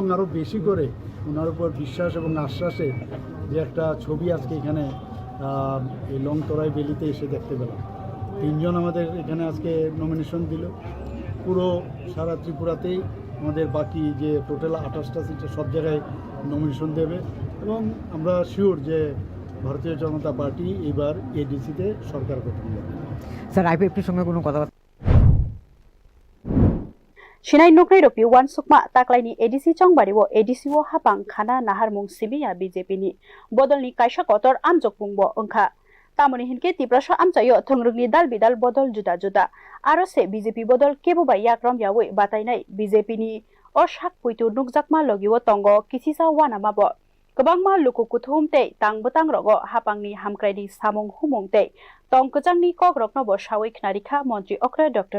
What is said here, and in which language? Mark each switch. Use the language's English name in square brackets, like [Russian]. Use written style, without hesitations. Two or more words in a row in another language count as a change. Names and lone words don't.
[Bangla] আরও বেশি করে ওনার উপর বিশ্বাস এবং আশ্বাসের যে একটা ছবি আজকে এখানে এই লংতরাই বেলিতে এসে দেখতে পেলাম 3 জন আমাদের এখানে আজকে নমিনেশন দিল পুরো সারা ত্রিপুরাতেই আমাদের বাকি যে টোটাল 28টা সিট সব জায়গায় নমিনেশন দেবে এবং আমরা শিওর যে ভারতীয় জনতা পার্টি এবার এডিসিতে সরকার গঠন করবে স্যার আইপিএফটির সঙ্গে কোনো কথা [Kok Borok] Shinai Nukrai Ropi Wan Sukma Taklaini Edisi Chongbariwo Edisiwo Hapang Khana Nahar Mung Simiya BJP ni Bodolni Kaisha Kotor Amjok Bungbo Ongkha Tamoni Hinke Tiprasha Amchayo Thongrugni Dal Bidal Bodol Juda Juda Arose BJP Bodol Keboba Yakram Yawe Batainai BJP ni Oshak Puitu Nukjakma Logiwo Tongo Kisisa Wanamabo Kobangma Luku Kuthumte Tangbotang Rogo Hapangni Hamkraini Samung Humungte Tongkojangni Kogrokno Bo Shawik Narikha Montri Okra Dr.